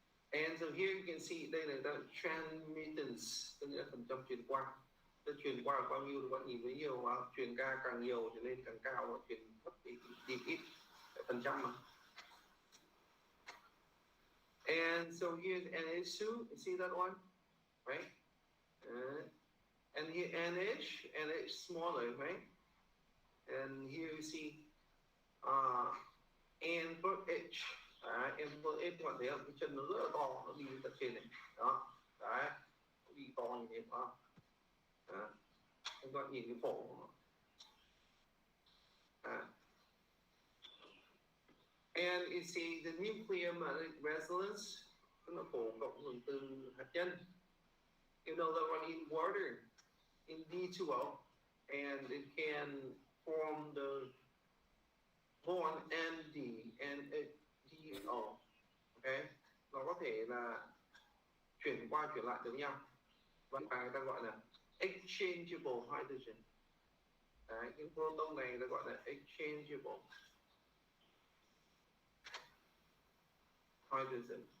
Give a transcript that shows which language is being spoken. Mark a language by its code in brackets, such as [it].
[en] And so here you can see [vi] đây là transmittance, tức là phần trăm truyền qua. Tức truyền qua là bao nhiêu thì bạn nhìn thấy nhiều, mà truyền ca càng nhiều thì lên càng cao, và truyền thấp thì ít, phần trăm mà. [en] And so here's NH2, you see that one, right? And here NH smaller, right? And here you see N plus H. [vi] N plus H bạn thấy không? Cái chân nó rất là to, nó đi tận trên này. Đó, đấy, nó đi to như thế đó. Các bạn nhìn cái phổ. [en] And you see the nuclear magnetic resonance, [vi] tức là phổ cộng hưởng từ hạt nhân. [en] You know that one in water, in D2O, and it can form the bond ND and DO. [vi] Okay, nó có thể là chuyển qua chuyển lại được nhau, và người ta gọi là exchangeable hydrogen. Đấy, những proton này ta gọi là exchangeable hydrogen.